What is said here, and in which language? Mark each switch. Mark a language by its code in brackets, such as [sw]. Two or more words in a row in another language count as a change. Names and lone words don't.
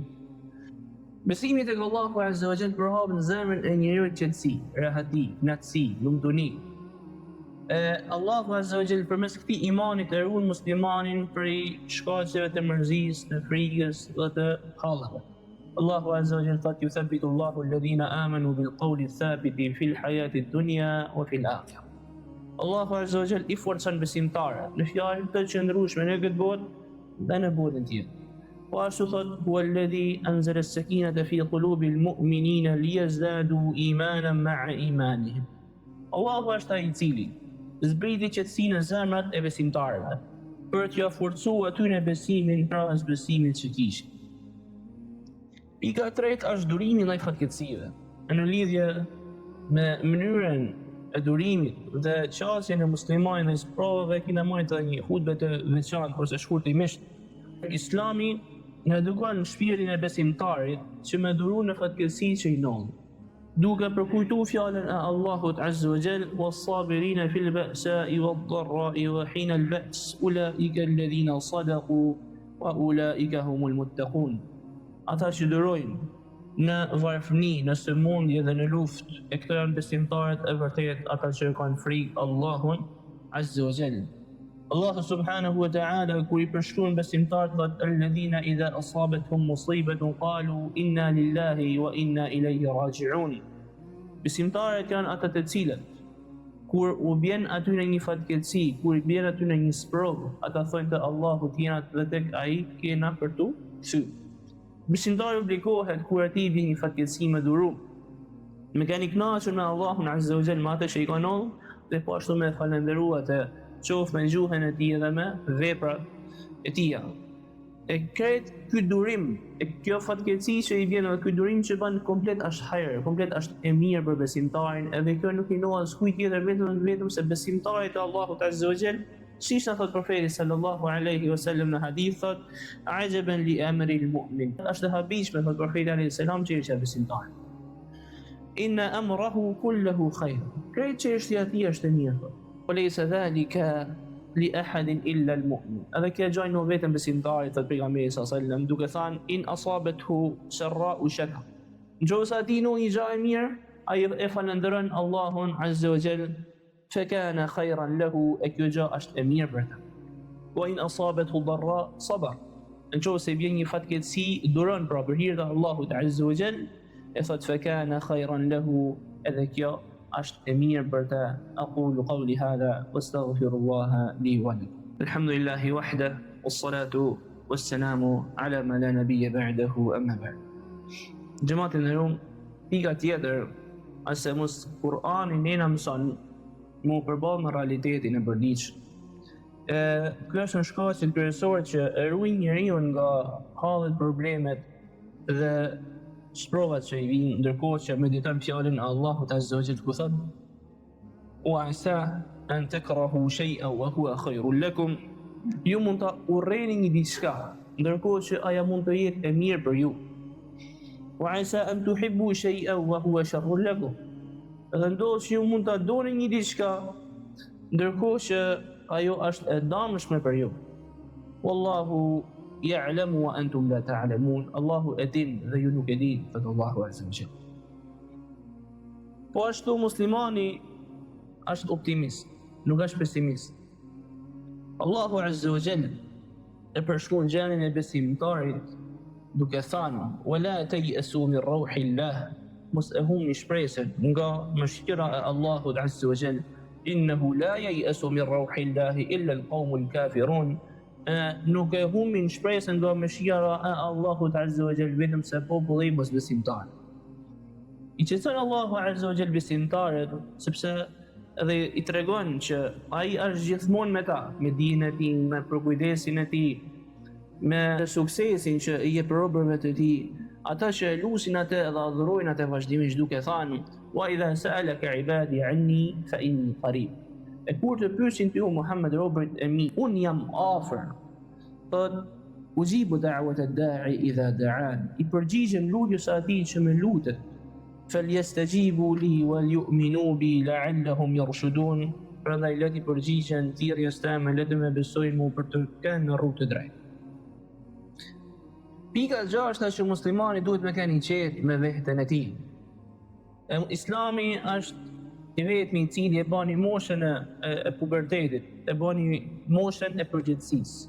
[sq] Besimi tek Allahu [ar] عز وجل [sq] përhap në zemrën e njeriu qetësi, rahati, knatësi, lumtuni. Allahu [ar] عز وجل [sq] përmes këtij imanit e ruan muslimanin prej shkaqeve të mërzisë, të frikës dhe të hallave. [ar] الله عز وجل thotë: "يثبت الله الذين آمنوا بالقول الثابت في الحياة الدنيا وفي الآخرة." [sq] Allahu [ar] عز وجل [sq] i forcon besimtarët në fjalë të qëndrueshme në këtë botë dhe në botën tjetër. Po ashtu thotë: [ar] "هو الذي أنزل السكينة في قلوب المؤمنين ليزدادوا إيمانا مع إيمانهم." [sq] Allahu është ai i cili zbriti qetësinë në zemrat e besimtarëve për t'ia forcuar atyre besimin pas besimit që kishin. Pika e tretë është durimi ndaj fatkeqësive. Në lidhje me mënyrën e durimit dhe qasjen e muslimanit ndaj provave, kena marrë një hutbë të veçantë ose shkurtimisht. Islami na edukon shpirtin e besimtarit që me duru në fatkeqësi që i nodh. duke përkujtu fjalën e Allahut [ar] عز وجل, والصابرين في البأساء والضراء وحين البأس أولئك الذين صدقوا وأولئك هم المتقون. [sq] Ata që durojnë në varfëni, në sëmundje dhe në luftë, e këto janë besimtarët e vërtet, ata që kanë frikë Allahun [ar] عز وجل. الله سبحانه وتعالى [sq] kur I përshkruan besimtarët thotë [ar] الذين إذا أصابتهم مصيبة قالوا إنا لله وإنا إليه راجعون. [sq] Besimtarët janë ata të cilët kur u bjen aty në një fatkeqësi, kur I bjen aty në një sprovë, ata thonë te Allahu jena dhe tek Ai kena për tu kthyer. Besimtari obligohet kur atij vjen një fatkeqësi me durum, me kanë kënaqur me Allahun [ar] عز وجل, [sq] me atë që I ka dhënë, dhe po ashtu me falënderuar atë, qoftë me gjuhën e tij dhe me veprat e tija. E kretë ky durim, e kjo fatkeqësi që I vjen dhe ky durim që bën komplet është hajër, komplet është e mirë për besimtarin, edhe kjo nuk I nohet skujt tjetër vetëm se besimtarit e Allahut [ar] عز وجل. [sq] Siç na thot profeti [ar] صلى الله عليه وسلم [sq] në hadith, thot [ar] عجبا لأمر المؤمن. [sq] Është e habishme thot profeti [ar] عليه السلام [sq] që është besimtar. [ar] إن أمره كله خير. [sq] Kretë çështja e tij është e mirë. [ar] وليس ذلك لأحد إلا المؤمن. [sq] Edhe kjo gjë nuk vetëm besimtarit, thot pejgamberi [ar] صلى الله عليه وسلم, [sq] duke thënë [ar] إن أصابته سراء شكر. [sq] Nëse atij nuk I gjë e mirë, ai e falënderon Allahun [ar] عز وجل, فكان خيرا له, [sq] e kjo gjë është e mirë për ta. [ar] وإن أصابته ضراء صبر. [sq] Nëse vjen një fatkeqësi, duron pra për hir të Allahut [ar] عز وجل, [sq] e thot [ar] فكان خيرا له, [sq] edhe kjo është e mirë për ta. [ar] أقول قولي هذا وأستغفر الله لي ولكم. الحمد لله وحده والصلاة والسلام على من لا نبي بعده أما بعد. [sq] Gjematin e rum, pika tjetër ase mos Kur'ani nëna mëson mu përballë me realitetin e përditshëm. Kjo është një shkaqe kryesore që e ruajnë njeriu nga hallet, problemet dhe sprovat që I vijnë, ndërkohë që mediton fjalën e Allahut [ar] عز وجل [sq] ku thot [ar] وعسى أن تكرهوا شيئا وهو خير لكم. [sq] Ju mund ta urreni një diçka, ndërkohë që ajo mund të jetë e mirë për ju. [ar] وعسى أن تحبوا شيئا وهو شر لكم. [sq] Dhe ndodh që ju mund ta doni një diçka, ndërkohë që ajo është e dëmshme për ju. [ar] والله يعلم وأنتم لا تعلمون. [sq] Allahu e din dhe ju nuk e dini, thot Allahu [ar] عز وجل. [sq] Po ashtu muslimani është optimist, nuk është pesimist. Allahu [ar] عز وجل [sq] e përshkruan gjendjen e besimtarit duke thënë [ar] ولا تيأسوا من روح الله, [sq] mos e humni shpresën nga mëshira e Allahut [ar] عز وجل, إنه لا ييأس من روح الله إلا القوم الكافرون. [sq] Nuk e humbin shpresën nga mëshira e Allahut [ar] عز وجل [sq] vetëm se populli mosbesimtar. I qetëson Allahu [ar] عز وجل [sq] besimtarët sepse edhe I tregon që ai është gjithmonë me ta, me dijen e tij, me përkujdesin e tij, me suksesin që I jep robërve të tij, ata që e lusin atë dhe adhurojnë atë vazhdimisht duke thënë [ar] وإذا سألك عبادي عني فإني قريب. [sq] E kur të pyesin ti Muhammed robërit e mi, unë jam afër. [ar] Thot أجيب دعوة الداع إذا دعان. [sq] I përgjigjem lutjes së atij që më lutet. [ar] فليستجيبوا لي وليؤمنوا بي لعلهم يرشدون. [sq] Prandaj le të përgjigjen thirrjes time, le të më besojnë mu për të qenë në rrugë të drejtë. Pika e gjashta që muslimani duhet me keni qetë me veten e tij. Islami është I vetmi I cili e bani moshën e pubertetit, e bani moshën e përgjithësisë.